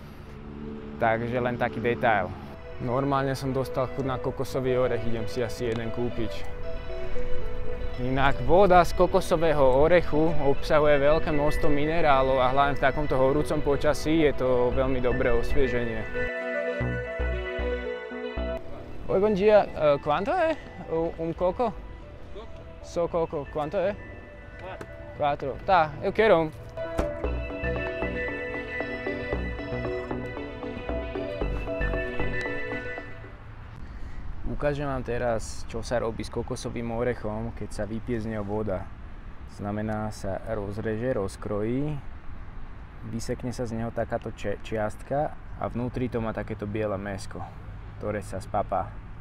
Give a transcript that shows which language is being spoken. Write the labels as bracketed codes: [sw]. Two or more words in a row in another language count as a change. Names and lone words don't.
[sk] Takže len taký detail. Normálne som dostal chuť na kokosový orech, idem si asi jeden kúpiť. Inak voda z kokosového orechu obsahuje veľké množstvo minerálov a hlavne v takomto horúcom počasí je to veľmi dobré osvieženie. [pt] Oi, bom dia. Quanto é coco? Só coco. Quanto é? 4. Tá, eu quero um. [sk] Ukážem vám teraz, čo sa robí s kokosovým orechom, keď sa vypije z neho voda. Znamená, sa rozreže, rozkrojí, vysekne sa z neho takáto čiastka a vnútri to má takéto biele mäsko, ktoré sa spapá.